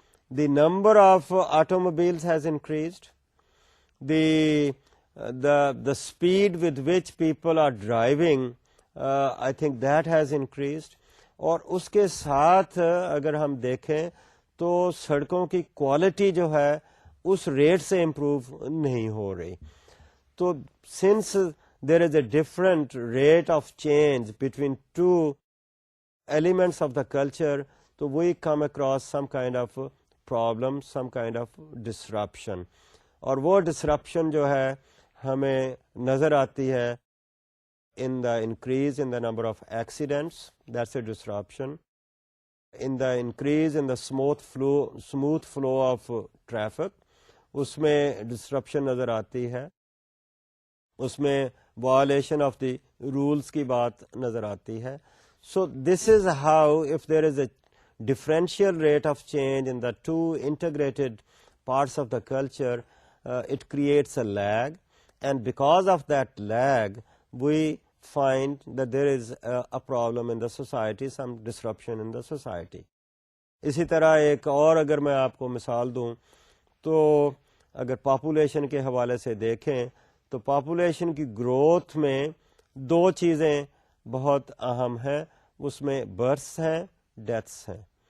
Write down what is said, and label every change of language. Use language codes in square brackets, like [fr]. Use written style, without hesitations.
[en] The number of automobiles has increased. The speed with which people are driving, I think that has increased. [ur] اور اس کے ساتھ اگر ہم دیکھیں تو سڑکوں کی کوالٹی جو ہے اس ریٹ سے امپروو نہیں ہو رہی. [en] تو since there is a different rate of change between two elements of the culture, so we come across some kind of problem, some kind of disruption. [ur] اور وہ [en] disruption [ur] جو ہے ہمیں نظر آتی ہے [en] in the increase in the number of accidents, that's a disruption. in the increase in the smooth flow of traffic, [ur] اس میں disruption نظر آتی ہے, اس میں وائلیشن آف دی رولس کی بات نظر آتی ہے. [en] So this is how if there is a differential rate of change in the two integrated parts of the culture, it creates a lag, and because of that lag we find that there is a problem in the society, some disruption in the society. [ur] اسی طرح ایک اور اگر میں آپ کو مثال دوں تو اگر پاپولیشن کے حوالے سے دیکھیں تو پاپولیشن کی گروتھ میں دو چیزیں بہت اہم ہیں, اس میں برثs ہیں, ڈیتھس ہیں.